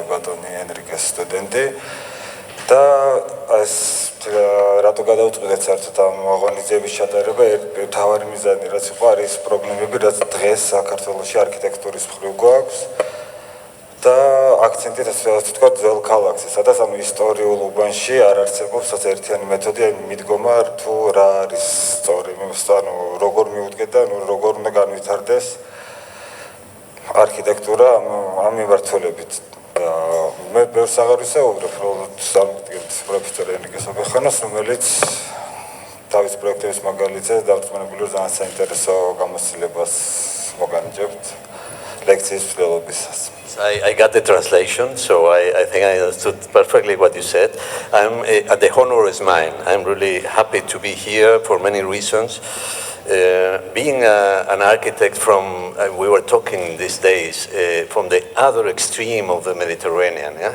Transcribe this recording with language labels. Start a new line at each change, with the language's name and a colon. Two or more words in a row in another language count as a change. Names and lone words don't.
Georgian: ბატონი ენრიკეს სტუდენტი და ეს რატო გადავწყვეტეთ საერთოდ ამ აღონიზების ჩატარება, თავარი მიზანი რაც იყო არის პრობლემები, რაც დღეს საქართველოში არქიტექტურის მხრივ გვაქვს და აქცენტი ასე ვთქვათ ძველ ქალაქზე, სადაც ამ ისტორიულ უბანში არ არსებობს ერთიანი მეთოდი, აი მიდგომა თუ რა არის სწორი, ანუ როგორ მიუდგეთ და როგორ უნდა განვითარდეს არქიტექტურა ამ მიმართულებით. მე ბევრს აღარ ვისაუბრებ, სამგეთ პროფესორ ენრიკე სობეხანოს, რომელიც თავის პროექტების მაგალითზე დარწმუნებული ვარ ძალიან საინტერესო გამოცდილებას მოგანიჭებთ ლექციის მსვლელობისას.
English: I got the translation, so I think I understood perfectly what you said. The honor is mine. I'm really happy to be here for many reasons. Being an architect from, we were talking these days, from the other extreme of the Mediterranean, yeah?